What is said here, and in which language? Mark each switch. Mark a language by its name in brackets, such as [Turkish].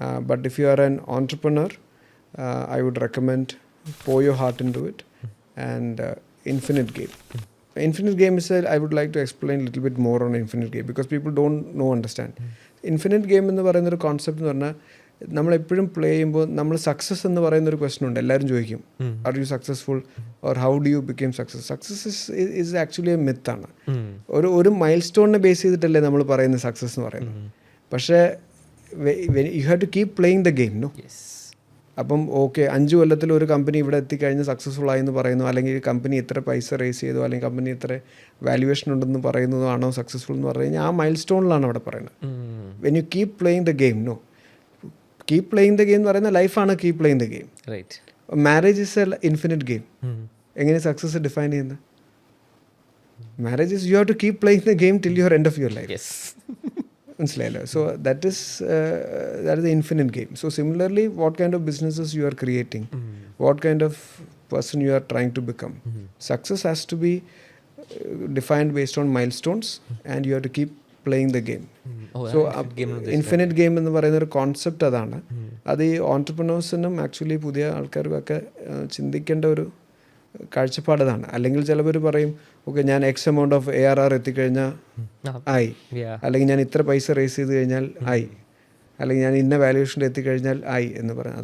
[English] But if you are an entrepreneur, I would recommend Pour Your Heart Into It and Infinite Game. Infinite Game is I would like to explain a little bit more on Infinite Game because people don't understand. [Malayalam] Infinite Game എന്ന് പറയുന്നൊരു concept എന്ന് പറഞ്ഞാൽ നമ്മളെപ്പോഴും play ചെയ്യുമ്പോൾ നമ്മൾ success എന്ന് പറയുന്നൊരു question ഉണ്ട്. എല്ലാവരും ചോദിക്കും, [English] Are you successful or how do you become success. Success is actually a [Malayalam] മിത്താണ്. ഒരു മൈൽ സ്റ്റോണിനെ ബേസ് ചെയ്തിട്ടല്ലേ നമ്മൾ പറയുന്നത് സക്സസ് എന്ന് പറയുന്നത്. പക്ഷേ [English] You have to keep playing the game. [Malayalam] No, അപ്പം ഓക്കെ 5 കൊല്ലത്തിൽ ഒരു കമ്പനി ഇവിടെ എത്തിക്കഴിഞ്ഞ് സക്സസ്ഫുൾ ആയി എന്ന് പറയുന്നു, അല്ലെങ്കിൽ കമ്പനി ഇത്ര പൈസ റേസ് ചെയ്തു, അല്ലെങ്കിൽ കമ്പനി ഇത്ര വാല്യുവേഷൻ ഉണ്ടെന്ന് പറയുന്നതോ ആണോ സക്സസ്ഫുൾ എന്ന് പറഞ്ഞു കഴിഞ്ഞാൽ ആ മൈൽ സ്റ്റോണിലാണ് അവിടെ പറയുന്നത്. [English] when you keep playing the game, no, keep playing the game [Malayalam] എന്ന് പറയുന്ന ലൈഫാണ് [English] Keep playing the game. Marriage is a infinite game. [Malayalam] എങ്ങനെ സക്സസ് ഡിഫൈൻ ചെയ്യുന്നത്? [English] Marriage is you have to keep playing the game till your end of your life. [Malayalam] മനസ്സിലായല്ലോ? [English] So that is the infinite game. So similarly what kind of businesses you are creating, what kind of person you are trying to become. Success has to be defined based on milestones and you have to keep playing the game. [Malayalam] So infinite game എന്ന് പറയുന്ന ഒരു concept അതാണ്. അത് ഈ ഓൺട്രപ്രനേഴ്സിനും actually പുതിയ ആൾക്കാർക്കൊക്കെ ചിന്തിക്കേണ്ട ഒരു കാഴ്ചപ്പാടതാണ്. അല്ലെങ്കിൽ ചിലവർ പറയും ഓക്കെ ഞാൻ എക്സ് എമൗണ്ട് ഓഫ് ARR എത്തിക്കഴിഞ്ഞാൽ ആയി, അല്ലെങ്കിൽ ഞാൻ ഇത്ര പൈസ റേസ് ചെയ്ത് കഴിഞ്ഞാൽ ആയി, അല്ലെങ്കിൽ ഞാൻ ഇന്ന വാല്യൂഷനിൽ എത്തിക്കഴിഞ്ഞാൽ ആയി എന്ന് പറയാം.